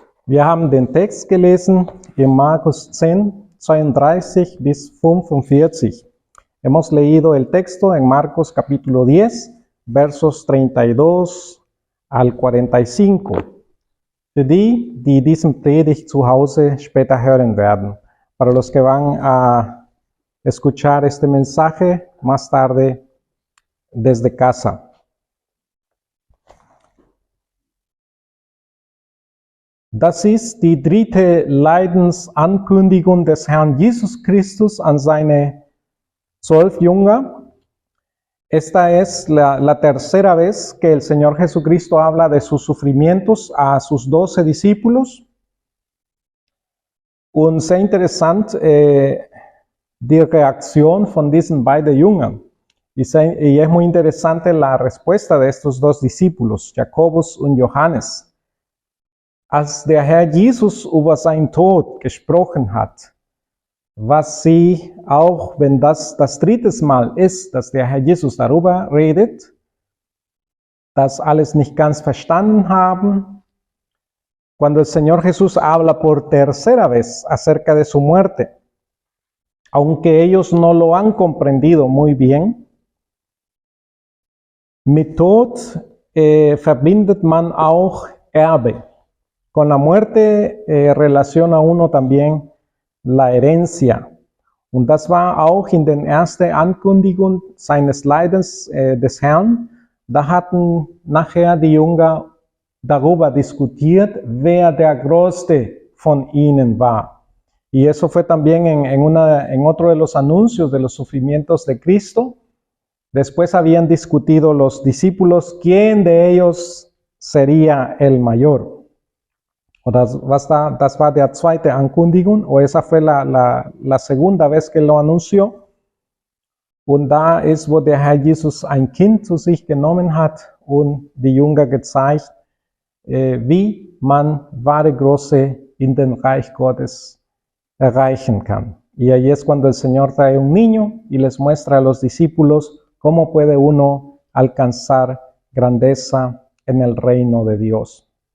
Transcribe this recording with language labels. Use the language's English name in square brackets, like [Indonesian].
[German] Wir haben den Text gelesen in Marcos 10, 32 bis 45. [Spanish] Hemos leído el texto en Marcos capítulo 10, versos 32 al 45. [German] Für die, die diesen Predigt zu Hause später hören werden. [Spanish] Para los que van a escuchar este mensaje más tarde desde casa. [German] Das ist die dritte Leidensankündigung des Herrn Jesus Christus an seine 12 Jünger. [Spanish] Esta es la tercera vez que el Señor Jesucristo habla de sus sufrimientos a sus 12 discípulos. [German] Und sehr interessant die Reaktion von diesen beiden Jüngern. [Spanish] Y es muy interesante la respuesta de estos dos discípulos, Jakobus und Johannes. [German] Als der Herr Jesus über seinen Tod gesprochen hat, was sie, auch wenn das dritte Mal ist, dass der Herr Jesus darüber redet, das alles nicht ganz verstanden haben, [Spanish] cuando el Señor Jesús habla por tercera vez acerca de su muerte, aunque ellos no lo han comprendido muy bien, [German] mit Tod verbindet man auch Erbe. [Spanish] Con la muerte relaciona uno también la herencia. [German] Und das war auch in den ersten Ankündigungen seines Leidens des Herrn. Da hatten nachher die Jünger darüber diskutiert, wer der Größte von ihnen war. [Spanish] Y eso fue también en otro de los anuncios de los sufrimientos de Cristo. Después habían discutido los discípulos quién de ellos sería el mayor. [German] Das war der zweite Ankündigung, [Spanish] o esa fue la segunda vez que lo anunció. [German] Und da ist, wo der Herr Jesus ein Kind zu sich genommen hat und die Jünger gezeigt, wie man wahre Größe in den Reich Gottes erreichen kann. [Spanish] Y ahí es cuando el Señor trae un niño y les muestra a los discípulos cómo puede uno alcanzar grandeza en el reino de Dios.